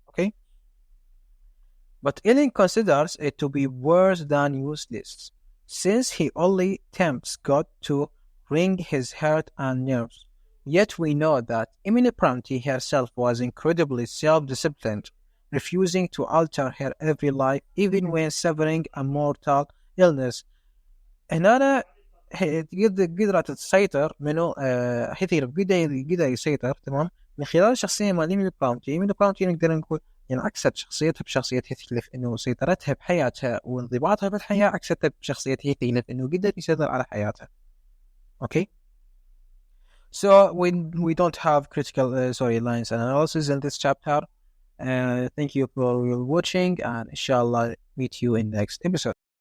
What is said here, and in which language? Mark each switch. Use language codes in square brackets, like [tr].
[en] Okay, but Ellen considers it to be worse than useless, since he only tempts God to wring his heart and nerves. Yet we know that Emily Bronte herself was incredibly self-disciplined, refusing to alter her every life even when suffering a mortal illness. [ar] هنا قدرت تسيطر منه هيثير قدر يسيطر تمام من خلال الشخصية مال إيميلي براونتي. إيميلي براونتي نقدر نقول يعني عكست شخصيتها بشخصية هيثكليف، إنه سيطرتها بحياتها وانضباطها بالحياة عكستها بشخصية هيثكليف، إنه قدر يسيطر على حياتها. [en] Okay, so we don't have critical lines and analysis in this chapter. Thank you for watching, and inshallah meet you in next episode.